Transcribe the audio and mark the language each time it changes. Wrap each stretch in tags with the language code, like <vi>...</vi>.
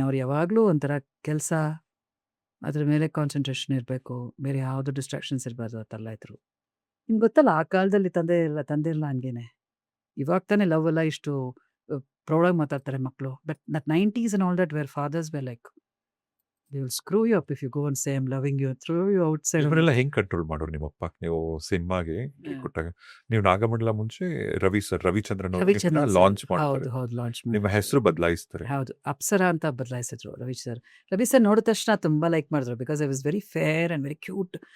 <kn>ಅವ್ರು ಯಾವಾಗಲೂ ಒಂಥರ ಕೆಲಸ, ಅದ್ರ ಮೇಲೆ ಕಾನ್ಸಂಟ್ರೇಷನ್ ಇರಬೇಕು, ಬೇರೆ ಯಾವುದು ಡಿಸ್ಟ್ರಾಕ್ಷನ್ಸ್ ಇರಬಾರ್ದು, ಆ ಥರ ಇದ್ರು. ನಿಮ್ಗೆ ಗೊತ್ತಲ್ಲ, ಆ ಕಾಲದಲ್ಲಿ ತಂದೆ ಇಲ್ಲ ಹಂಗೇನೆ. ಇವಾಗ ತಾನೇ ಲವ್ ಎಲ್ಲ ಇಷ್ಟು ಪ್ರೌಡಾಗಿ ಮಾತಾಡ್ತಾರೆ ಮಕ್ಕಳು.</kn> <en>But that 90s and all that were fathers were like They will screw you up if you go and say, I'm loving you, throw you outside.</en> <kn>ಇವರೆಲ್ಲ ಹೆಂಗ್ ಕಂಟ್ರೋಲ್ ಮಾಡೋರು ನಿಮ್ಮಪ್ಪ ನೀವು ಸಿನಿಮಾಗೆ ಕೊಟ್ಟಾಗ? ನೀವು ನಾಗಮಂಡಲ ಮುಂಚೆ ರವಿಚಂದ್ರನ್ ರವಿಚಂದ್ರನ್ ಲಾಂಚ್ ಹೌದು ಮಾಡ್ತಾರೆ, ಹೌದು ಲಾಂಚ್ ನಿಮ್ಮ ಹೆಸರು ಬದಲಾಯಿಸ್ತಾರೆ. ಹೌದು ಅಪ್ಸರಾ ಅಂತ ಬದಲಾಯಿಸಿದ್ರು ರವಿ ಸರ್ ನೋಡಿದ ತಕ್ಷಣ ತುಂಬಾ ಲೈಕ್ ಮಾಡಿದ್ರು</kn> <en>Because I was very fair and very cute.</en>